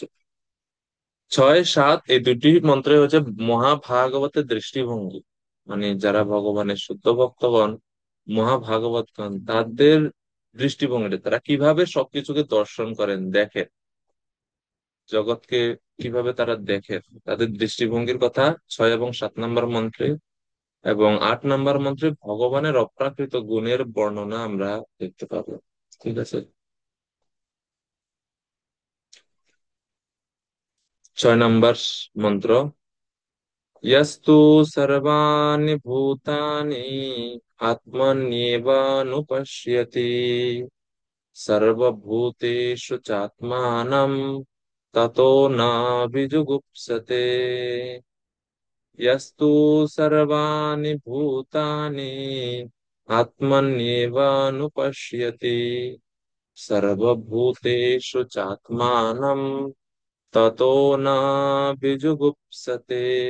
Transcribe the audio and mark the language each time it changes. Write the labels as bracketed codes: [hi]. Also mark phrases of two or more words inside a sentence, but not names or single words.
[bn] 6, 7 এই দুটি মন্ত্রে হচ্ছে মহাভাগবতের দৃষ্টিভঙ্গি, মানে যারা ভগবানের শুদ্ধ ভক্তগণ, মহাভাগবতগণ, তাদের দৃষ্টিভঙ্গিটা, তারা কিভাবে সবকিছুকে দর্শন করেন, দেখেন, জগৎকে কিভাবে তারা দেখেন, তাদের দৃষ্টিভঙ্গির কথা 6 এবং 7 নম্বর মন্ত্রে। এবং 8 নম্বর মন্ত্রে ভগবানের অপ্রাকৃত গুণের বর্ণনা আমরা দেখতে পাবো। ঠিক আছে। 6 নম্বর মন্ত্র: [sa] यस्तु सर्वाणि भूतानि आत्मन्येवानुपश्यति सर्वभूतेषु चात्मानं ततो न विजुगुप्सते। यस्तु सर्वाणि भूतानि आत्मन्येवानुपश्यति सर्वभूतेषु चात्मानं ततो न विजुगुप्सते।